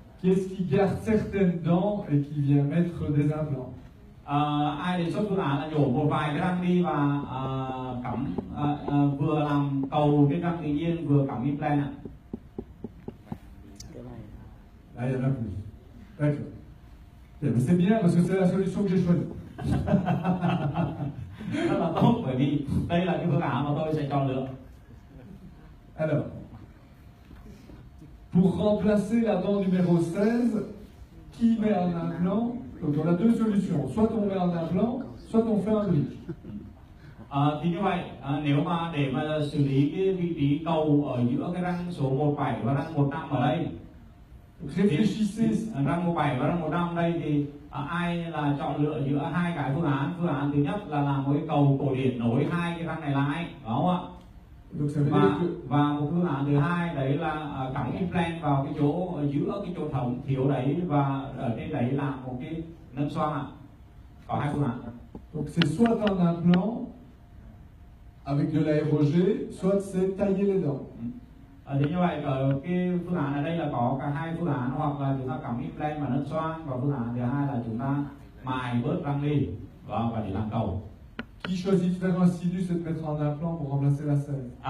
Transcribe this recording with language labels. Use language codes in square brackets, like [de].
[fr] Qu'est-ce qui garde certaines dents et qui vient mettre des implants? [vi] Ai đề xuất phương án là nhổ một vài cái răng đi và cắm vừa làm cầu trên răng tự nhiên vừa cắm implant ạ? Cái này [fr] Là, il y en a plus. D'accord. Eh ben, c'est bien parce que c'est la solution que j'ai choisie. [vi] Rất là tốt, bởi vì đây là cái phương án mà tôi sẽ chọn lựa. [fr] Alors, pour remplacer la dent numéro 16, qui met un implant? Donc on a deux solutions. Soit on met un implant, soit on fait un bridge. [vi] Thì như vậy, nếu mà để mà xử lý cái vị trí cầu ở giữa cái răng số 17 và răng 15 ở đây, [fr] Réfléchissez. [vi] Răng mùa 7 và răng mùa 5 đây thì ai là chọn lựa giữa hai cái phương án. Phương án thứ nhất là làm một cái cầu cổ điển nối hai cái răng này lại, đúng không ạ? [fr] Donc ça veut dire que [vi] Và một phương án thứ hai đấy là cắm implant vào cái chỗ giữa cái chỗ thổng thiếu đấy và ở trên đấy làm một cái nâng xoang ạ. Có hai phương án. [fr] donc c'est soit un implant avec de l'aérogé, soit c'est tailler les dents. [vi] Thì như vậy ở cái phương án ở đây là có cả hai phương án, hoặc là chúng ta cắm implant và nâng xoang, và phương án thứ hai là chúng ta mài bớt răng đi và để làm cầu. [fr] Qui choisit de faire un sinus et de mettre un implant pour remplacer la sève?